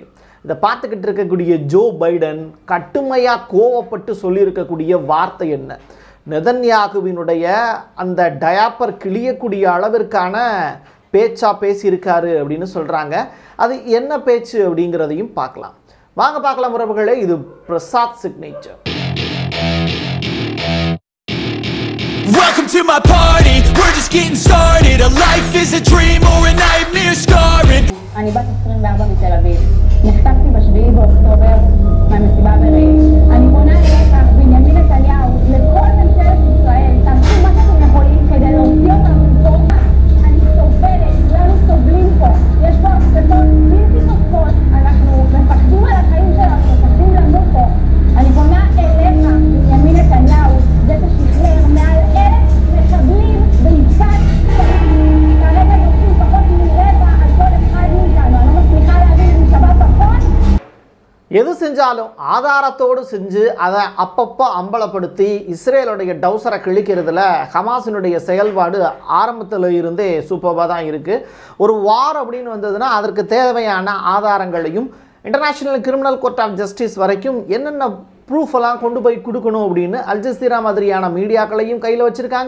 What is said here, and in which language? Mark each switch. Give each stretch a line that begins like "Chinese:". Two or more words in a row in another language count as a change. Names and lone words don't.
Tamil: இதை பார்த்துக்கிட்டு இருக்கக்கூடிய ஜோ பைடன் கடுமையாக கோவப்பட்டு சொல்லியிருக்கக்கூடிய வார்த்தை என்ன? நெதன்யாகுவினுடைய அந்த டயாப்பர் கிழியக்கூடிய அளவிற்கான பேச்சா பேசியிருக்காரு அப்படின்னு சொல்கிறாங்க. அது என்ன பேச்சு அப்படிங்கிறதையும் பார்க்கலாம். வாங்க பார்க்கலாம் உறவுகளே. இது பிரசாத் சிக்னேச்சர்.
English: Welcome to my party, we're just getting started. A life is a dream or a nightmare scarring.
Hebrew: אני בת 24 מתל אביב. נחטפתי ב7 באוקטובר מהמסיבה ברעים. אני פונה אליך, בנימין נתניהו, לכל ממשלת ישראל, תעשו מה שאתם יכולים כדי להוציא אותנו מפה. אני סובלת, כולנו סובלים פה. יש פה הפסקות בלתי נוספות, אנחנו מפחדים על החיים שלנו, מפחדים למות פה. אני פונה אליך, בנימין נתניהו, זה ששחרר מעל 1,000 מחבלים בעסקת כרגע יוצאים פחות מרבע על כל אחד מאיתנו. אני לא מצליחה להבין אם שווה פחות.
Tamil: எது செஞ்சாலும் ஆதாரத்தோடு செஞ்சு அதை அப்பப்போ அம்பலப்படுத்தி இஸ்ரேலுடைய டவுசரை கிழிக்கிறதுல ஹமாஸினுடைய செயல்பாடு ஆரம்பத்தில் இருந்தே சூப்பராக தான் இருக்குது. ஒரு வார் அப்படின்னு வந்ததுன்னா அதற்கு தேவையான ஆதாரங்களையும்
English: International Criminal Court of Justice
Tamil: வரைக்கும் என்னென்ன ப்ரூஃப் எல்லாம் கொண்டு போய் கொடுக்கணும் அப்படின்னு அல் ஜசீரா மாதிரியான மீடியாக்களையும் கையில் வச்சுருக்காங்க.